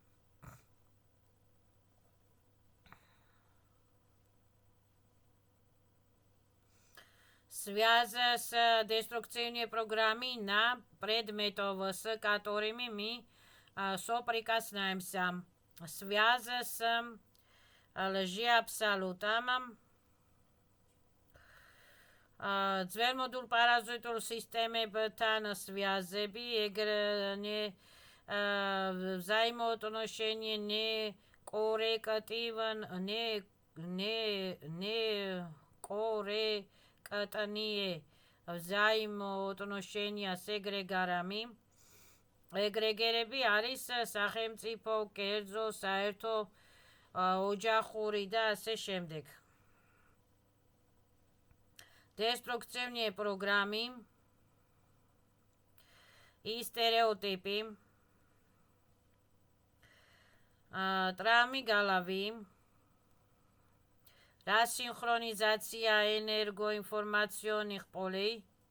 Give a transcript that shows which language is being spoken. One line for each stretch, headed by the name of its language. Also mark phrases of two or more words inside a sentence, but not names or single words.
Russian: связь с деструктивной программой на предметов, с которыми мы соприкасаемся. Связь с лжеабсолютом,
Georgian: ძველმოდულ პარაზიტულ სისტემებთან
Russian: связები, взаимоотношения некорректные взаимоотношения с ეგრეგარами.
Georgian: ეგრეგერები არის სახელმწიფო, კერძო, საერთო, ოჯახური და ასე შემდეგ.
Russian: Деструктивные программы и стереотипы, травмы головы, рассинхронизация энергоинформационных полей